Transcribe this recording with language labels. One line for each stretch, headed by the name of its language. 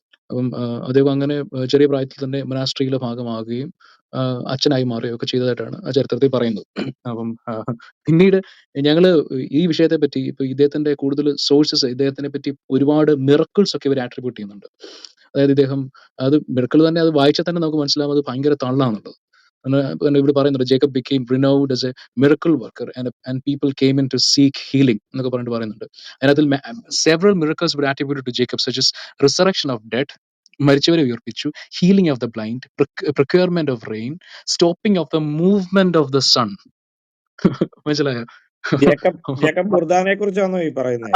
Malayalam: അപ്പം അദ്ദേഹം അങ്ങനെ ചെറിയ പ്രായത്തിൽ തന്നെ മൊനാസ്ട്രിയിലെ ഭാഗമാകുകയും അച്ഛനായി മാറുകയും ഒക്കെ ചെയ്തതായിട്ടാണ് ആ ചരിത്രത്തിൽ പറയുന്നത്. അപ്പം പിന്നീട് ഞങ്ങള് ഈ വിഷയത്തെ പറ്റി ഇപ്പൊ ഇദ്ദേഹത്തിന്റെ കൂടുതൽ സോഴ്സസ്, ഇദ്ദേഹത്തിനെ പറ്റി ഒരുപാട് മിറക്കിൾസ് ഒക്കെ ഇവർ ആട്രിബ്യൂട്ട് ചെയ്യുന്നുണ്ട്. അതായത് ഇദ്ദേഹം അത് മിറക്കിൾ തന്നെ, അത് വായിച്ചാൽ തന്നെ നമുക്ക് മനസ്സിലാവും അത് ഭയങ്കര തള്ളാന്നുള്ളത്. ഇവിടെ പറയുന്നുണ്ട്
English: Jacob became renowned as a miracle worker and people came in to seek healing
Malayalam: എന്നൊക്കെ പറഞ്ഞിട്ട് പറയുന്നുണ്ട്. അതിനകത്തിൽ
English: several miracles were attributed to Jacob, such as resurrection of dead,
Malayalam: മരിച്ചവരെ ഉയർപ്പിച്ചു,
English: Healing of the blind, procurement of rain, stopping of the movement of the sun.
Malayalam: മനസ്സിലായോ? Jacob ബുർദാനെ കുറിച്ചാണോ ഈ പറയുന്നത്?